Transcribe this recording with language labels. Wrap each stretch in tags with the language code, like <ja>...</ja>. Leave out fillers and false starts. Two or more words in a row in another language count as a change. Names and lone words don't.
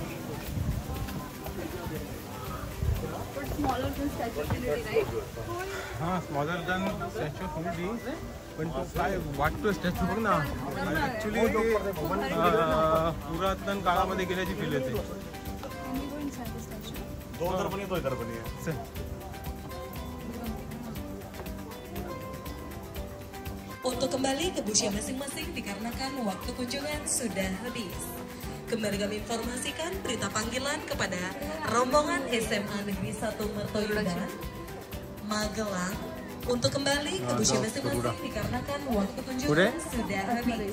<mr>हां</mr> <en>smaller than statue</en> <mr>थोडी, पण तो काय वाटतो स्टॅच्यू बघ ना. ॲक्च्युली ते पुरातन काळामध्ये गेल्याची फील येते.</mr> <id>Untuk kembali ke busnya masing-masing dikarenakan waktu kunjungan sudah habis. Kembali kami informasikan berita panggilan kepada rombongan SMA Negeri 1 Mertoyudan, Magelang, untuk kembali ke busnya masing-masing dikarenakan waktu kunjungan sudah habis.</id>